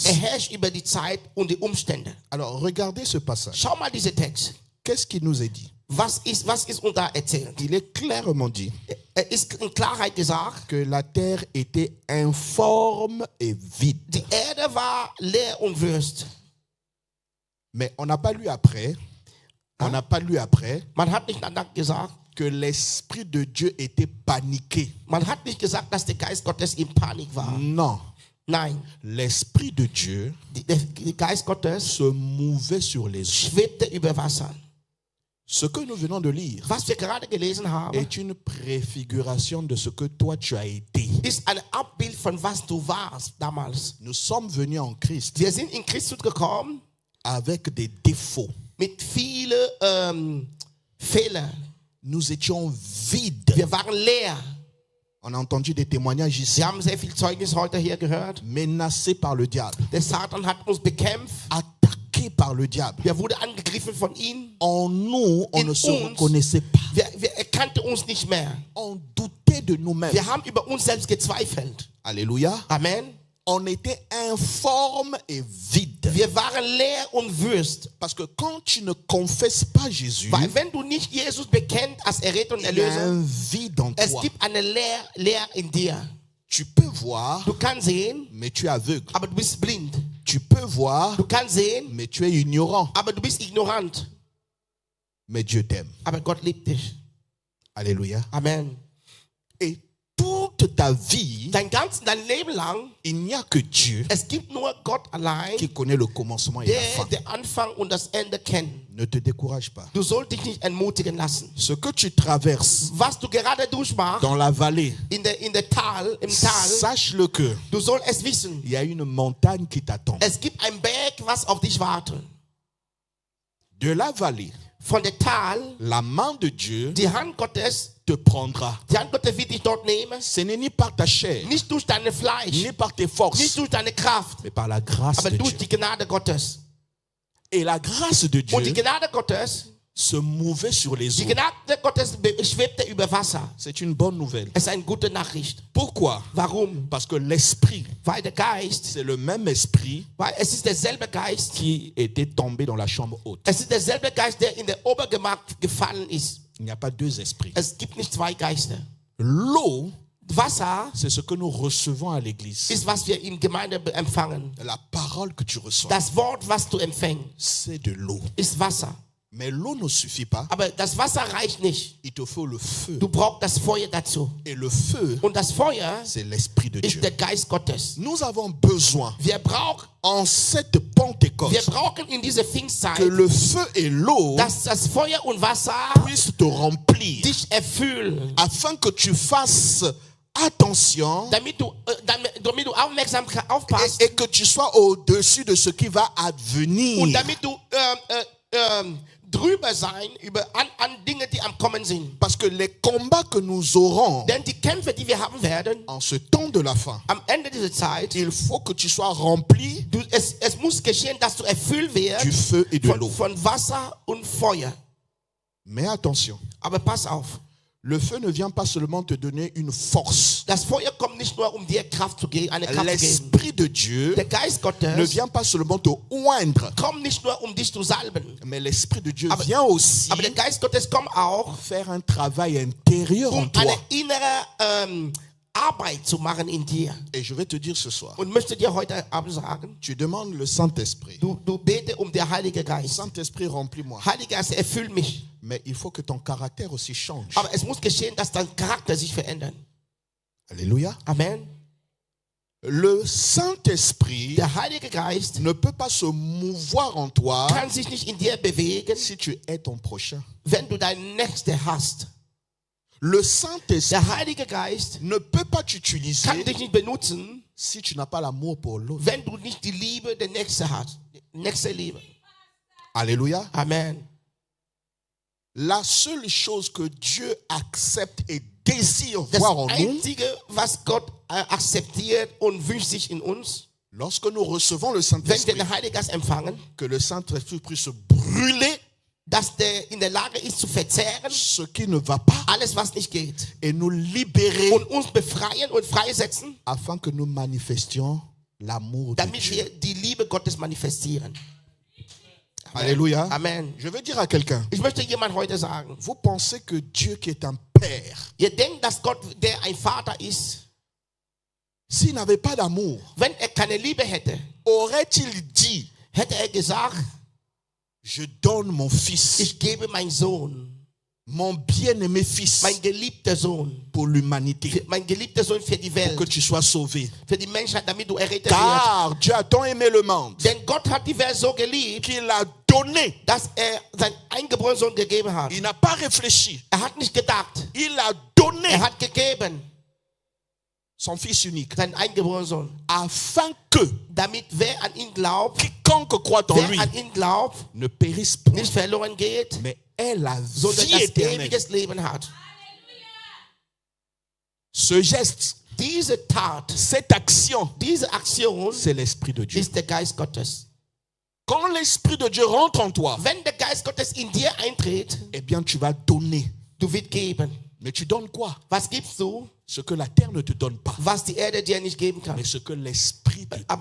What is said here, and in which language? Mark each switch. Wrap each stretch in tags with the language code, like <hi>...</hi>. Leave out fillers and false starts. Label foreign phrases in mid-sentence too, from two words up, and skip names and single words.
<de>Er herrscht über die Zeit und die Umstände.</de> <fr>Alors, regardez ce passage.</fr> <de>Schau mal diesen Text.</de> <fr>Qu'est-ce qu'il nous est dit?</fr> <de>Was ist uns da erzählt?</de> <fr>Il est clairement dit</fr> <de>Er ist in Klarheit gesagt,</de> <fr>que la terre était informe et vide.</fr> <de>die Erde war leer und wüst.</de> <fr>Mais on n'a pas lu après. On n'a pas lu après</fr> <de>Man hat nicht danach gesagt,</de> <fr>que l'Esprit de Dieu était paniqué.</fr> <de>man hat nicht gesagt, dass der Geist Gottes in Panik war.</de> <fr>Non.</fr> <de>Nein,</de> <fr>L'Esprit de Dieu</fr> <de>der Geist Gottes</de> <fr>se mouvait sur les eaux.</fr> <de>schwebte über Wasser.</de> <fr>Ce que nous venons de lire</fr> <de>Was wir gerade gelesen haben,</de> <fr>est une préfiguration de ce que toi tu as été.</fr> <de>ist ein Abbild von was du warst damals.</de> <fr>Nous sommes venus en Christ</fr> <de>Wir sind in Christus gekommen</de> <fr>avec des défauts.</fr> <de>mit vielen Fehlern.</de> <fr>Nous étions vides.</fr> <de>Wir waren leer.</de> <fr>On a entendu des témoignages ici.</fr> <de>Wir haben sehr viel Zeugnis heute hier gehört.</de> <fr>Menacés par le diable.</fr> <de>Der Satan hat uns bekämpft.</de> <fr>Attaqués par le diable.</fr> <de>Wir wurden angegriffen von ihm.</de> <fr>En nous, on</fr> <de>In</de> <fr>ne se</fr> <de>uns.</de> <fr>reconnaissait pas.</fr> <de>Wir erkannten uns nicht mehr.</de> <fr>On doutait de nous-mêmes.</fr> <de>Wir haben über uns selbst gezweifelt.</de> <fr>Alléluia.</fr> <de>Amen.</de> <fr>On était informe et vide.</fr> <de>Wir waren leer und wüst.</de> <fr>Parce que quand tu ne confesses pas Jésus,</fr> <de>Weil wenn du nicht Jesus bekennt als Erretter und</de> <fr>il y a</fr> <de>Erlöser,</de> <fr>un vide en</fr> <de>es</de> <fr>toi.</fr> <de>gibt eine Leer in dir.</de> <fr>Tu peux voir,</fr> <de>Du kannst sehen,</de> <fr>mais tu es aveugle.</fr> <de>aber du bist blind.</de> <fr>Tu peux voir,</fr> <de>Du kannst sehen,</de> <fr>mais tu es ignorant.</fr> <de>aber du bist ignorant.</de> <fr>Mais Dieu t'aime.</fr> <de>Aber Gott liebt dich.</de> <fr>Alléluia.</fr> <de>Amen.</de> <fr>Et toute ta vie,</fr> <de>Dein Leben lang,</de> <fr>il n'y a que Dieu</fr> <de>es gibt nur Gott allein,</de> <fr>qui connaît le commencement et la</fr> <de>der</de> <fr>fin.</fr> <de>den Anfang und das Ende kennt.</de> <fr>Ne te décourage pas.</fr> <de>Du sollst dich nicht entmutigen lassen.</de> <fr>Ce que tu traverses</fr> <de>Was du gerade durchmachst,</de> <fr>dans la vallée,</fr> <de>im Tal,</de> <fr>sache-le que</fr> <de>du sollst es wissen.</de> <fr>il y a une montagne qui t'attend.</fr> <de>Es gibt ein Berg, was auf dich wartet.</de> <fr>De la vallée,</fr> <de>Von der Tal,</de> <fr>la main de Dieu</fr> <de>die Hand Gottes,</de> <fr>te prendra.</fr> <de>die Hand Gottes wird dich dort nehmen.</de> <fr>Ce n'est ni par ta chair,</fr> <de>Nicht durch dein Fleisch,</de> <fr>ni par tes</fr> <de>nicht</de> <fr>forces,</fr> <de>durch deine Kraft,</de> <fr>mais par la grâce</fr> <de>aber</de> <fr>de</fr> <de>durch</de> <fr>Dieu.</fr> <de>die Gnade Gottes.</de> <fr>Et la grâce de</fr> <de>Und die</de> <fr>Dieu</fr> <de>Gnade Gottes,</de> <fr>se mouvait sur les</fr> <de>die</de> <fr>eaux.</fr> <de>Gnade Gottes schwebte über Wasser.</de> <fr>C'est une bonne nouvelle.</fr> <de>Es ist eine gute Nachricht.</de> <fr>Pourquoi?</fr> <de>Warum?</de> <fr>Parce que l'esprit,</fr> <de>Weil der Geist,</de> <fr>c'est le même esprit</fr> <de>weil es ist derselbe Geist,</de> <fr>qui était tombé dans la chambre haute.</fr> <de>es ist derselbe Geist, der in der Obergemach gefallen ist.</de> <fr>Il n'y a pas deux esprits.</fr> <de>Es gibt nicht zwei Geister.</de> <fr>L'eau,</fr> <de>Wasser</de> <fr>c'est ce que nous recevons à l'église.</fr> <de>ist, was wir in Gemeinde empfangen.</de> <fr>La parole que tu reçois,</fr> <de>Das Wort, was du empfängst,</de> <fr>c'est de l'eau.</fr> <de>ist Wasser.</de> <fr>Mais l'eau ne suffit pas.</fr> <de>Aber das Wasser reicht nicht.</de> <fr>Il te faut le feu.</fr> <de>Du brauchst das Feuer dazu.</de> <fr>Et le feu,</fr> <de>Und das Feuer</de> <fr>c'est l'esprit de</fr> <de>ist</de> <fr>Dieu.</fr> <de>der Geist Gottes.</de> <fr>Nous avons besoin,</fr> <de>Wir brauchen</de> <fr>en cette Pentecôte,</fr> <de>in dieser</de> <fr>que</fr> <de>Pfingstzeit,</de> <fr>le feu et l'eau</fr> <de>dass das Feuer und Wasser</de> <fr>puissent te remplir,</fr> <de>dich erfüllen,</de> <fr>afin que tu fasses attention</fr> <de>damit du aufmerksam aufpasst</de> <fr>et que tu sois au-dessus de ce qui va</fr> <de>und</de> <fr>advenir.</fr> <de>damit du drüber sein an Dinge, die am Kommen sind.</de> <fr>Parce que les combats que nous aurons</fr> <de>Denn die Kämpfe, die wir haben werden,</de> <fr>en ce temps de la fin,</fr> <de>am Ende dieser Zeit,</de> <fr>il faut que tu sois rempli</fr> <de>es muss geschehen, dass du erfüllt</de> <fr>du</fr> <de>wirst</de> <fr>feu et de l'eau.</fr> <de>von Wasser und Feuer.</de> <fr>Mais attention,</fr> <de>Aber pass auf,</de> <fr>le feu ne vient pas seulement te donner une force.</fr> <de>das Feuer kommt nicht nur, um dir Kraft zu geben, eine Kraft zu geben.</de> <fr>L'esprit de Dieu</fr> <de>Der Geist</de> <fr>ne</fr> <de>Gottes</de> <fr>vient pas seulement te oindre,</fr> <de>kommt nicht nur, um dich zu salben.</de> <fr>mais l'esprit de Dieu vient aussi</fr> <de>Aber der Geist Gottes kommt auch,</de> <fr>faire un travail intérieur en</fr> <de>um</de> <fr>toi.</fr> <de>eine innere Arbeit zu machen in dir.</de> <fr>Et je vais te dire ce soir,</fr> <de>Und möchte dir heute Abend sagen,</de> <fr>tu demandes le Saint-Esprit.</fr> <de>du bete der Heilige Geist.</de> <fr>Saint-Esprit, remplis-moi.</fr> <de>Heiliger Geist, erfüll mich.</de> <fr>Mais il faut que ton caractère aussi change.</fr> <de>Aber es muss geschehen, dass dein Charakter sich verändert.</de> <fr>Alléluia.</fr> <de>Amen.</de> <fr>Le Saint-Esprit</fr> <de>Der Heilige Geist</de> <fr>ne peut pas se mouvoir en toi</fr> <de>kann sich nicht in dir bewegen,</de> <fr>si tu es ton prochain.</fr> <de>wenn du deinen Nächsten hast.</de> <fr>Le Saint-Esprit</fr> <de>Der Heilige Geist</de> <fr>ne peut pas t'utiliser</fr> <de>kann dich nicht benutzen,</de> <fr>si tu n'as pas l'amour pour l'autre.</fr> <de>wenn du nicht die Liebe der Nächsten hast. Die nächste Liebe.</de> <fr>Alléluia.</fr> <de>Amen.</de> <fr>La seule chose que Dieu accepte et désire</fr> <de>Das</de> <fr>voir en nous,</fr> <de>Einzige, was Gott akzeptiert und wünscht sich in uns,</de> <fr>lorsque nous recevons le</fr> <de>wenn wir</de> <fr>Saint-Esprit,</fr> <de>den Heiligen Geist empfangen,</de> <fr>que le Saint-Esprit puisse brûler</fr> <de>dass der in der Lage ist zu verzehren,</de> <fr>ce qui ne va pas</fr> <de>alles was nicht geht,</de> <fr>et nous libérer</fr> <de>und uns befreien und freisetzen,</de> <fr>afin que nous manifestions l'amour de</fr> <de>damit</de> <fr>Dieu.</fr> <de>wir die Liebe Gottes manifestieren.</de> <fr>Alléluia.</fr> <de>Amen.</de> <fr>Je veux dire à quelqu'un,</fr> <de>Ich möchte jemand heute sagen,</de> <fr>vous pensez que Dieu qui est un père,</fr> <de>ihr denkt, dass Gott, der ein Vater ist,</de> <fr>s'il n'avait pas d'amour,</fr> <de>wenn keine Liebe hätte,</de> <fr>aurait-il dit,</fr> <de>hätte gesagt,</de> <fr>je donne mon fils,</fr> <de>ich gebe meinen Sohn,</de> <fr>mon bien-aimé fils,</fr> <de>mein geliebter Sohn,</de> <fr>pour l'humanité,</fr> <de>mein geliebter Sohn für die</de> <fr>pour que</fr> <de>Welt,</de> <fr>tu sois sauvé.</fr> <de>für die Menschheit, damit du errettet wirst.</de> <fr>Car Dieu a tant aimé le monde</fr> <de>Denn Gott hat die Welt so geliebt,</de> <fr>qu'il a donné.</fr> <de>dass seinen eingeborenen Sohn gegeben hat.</de> <fr>Il n'a pas réfléchi.</fr> <de>Hat nicht gedacht,</de> <fr>Il a donné</fr> <de>hat gegeben,</de> <fr>son fils unique</fr> <de>seinen eingeborenen Sohn,</de> <fr>afin que</fr> <de>damit wer an ihn glaubt,</de> <fr>quiconque croit en lui</fr> <de>wer an ihn glaubt,</de> <fr>ne périsse point,</fr> <de>nicht verloren geht,</de> <fr>mais ait la</fr> <de>sondern</de> <fr>vie</fr> <de>das</de> <fr>éternelle.</fr> <de>ewiges Leben hat.</de> <fr>Ce geste,</fr> <de>Diese Tat,</de> <fr>cette action,</fr> <de>diese Aktion</de> <fr>c'est l'Esprit de Dieu.</fr> <de>ist der Geist Gottes.</de> <fr>Quand l'Esprit de Dieu rentre en toi,</fr> <de>Wenn der Geist Gottes in dir eintritt,</de> <fr>eh bien tu vas donner.</fr> <de>du wirst geben.</de> <fr>Mais tu donnes quoi?</fr> <de>Was gibst du,</de> <fr>Ce que la terre ne te donne pas,</fr> <de>was die Erde dir nicht geben kann?</de> <fr>mais ce que l'Esprit te</fr> <de>Aber</de>